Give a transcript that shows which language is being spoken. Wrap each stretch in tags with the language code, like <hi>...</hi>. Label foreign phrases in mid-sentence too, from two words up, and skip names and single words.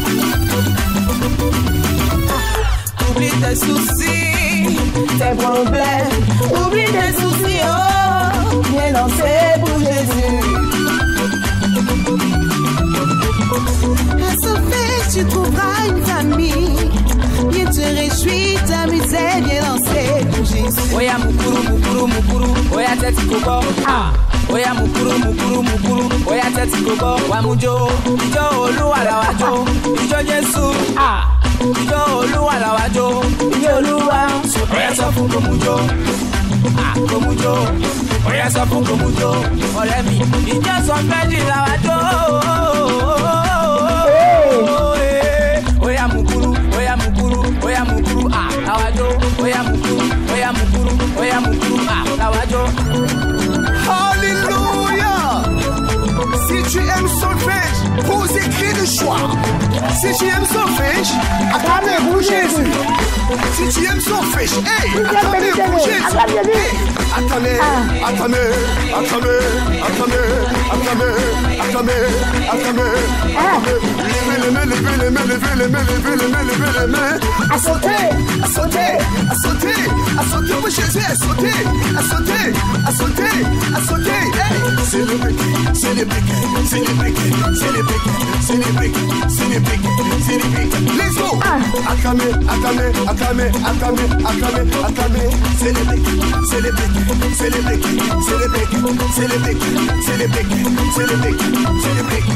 <fr>Oublie tes soucis, tes problèmes. Oublie tes soucis, oh. Viens danser pour Jésus. À Solfège, tu trouveras une famille. Viens te réjouir, t'amuser, viens danser pour Jésus.</fr> <yo>Oya mukuru, mukuru, mukuru, oya teti koko. Oya mukuru, mukuru, mukuru, oya teti koko. Wamujo, ijo Olúwa la wa jó, ijo Jésù. Ijo Olúwa la wa jó, ijo Olúwa. Oya sọ fún Wamujo. Ah, Komujo. Oya sọ fún Komujo. Ọ̀rẹ́ mi, ìjọ sọ fẹ́ di làwájọ́. Oya mukuru, oya mukuru, oya mukuru, ah, làwájọ́. Oya mukuru, oya mukuru, oya mukuru, ah, làwájọ́.</yo> <fr>Alléluia. Si tu aimes solfège, pose écrit de choix. Si tu aimes solfège, acclamez pour Jésus. Si tu aimes solfège, hey, acclamez pour Jésus. Hey, acclamez, acclamez, acclamez, acclamez, acclamez, acclamez, acclamez, acclamez. Levez les mains, levez les mains, levez les mains, levez les mains, levez les mains. À sauter, à sauter, à sauter, à sauter pour Jésus, à sauter, à sauter, à sauter, à sauter. Hey, c'est le briquet, c'est le briquet, c'est le briquet, c'est le briquet, c'est le briquet, c'est le briquet, c'est le briquet.</fr> <en>Let's go.</en> <fr>Acclamez, acclamez, acclamez, acclamez, acclamez, acclamez. C'est le briquet, c'est le briquet, c'est le briquet, c'est le briquet, c'est le briquet, c'est le briquet, c'est le briquet, c'est le briquet.</fr>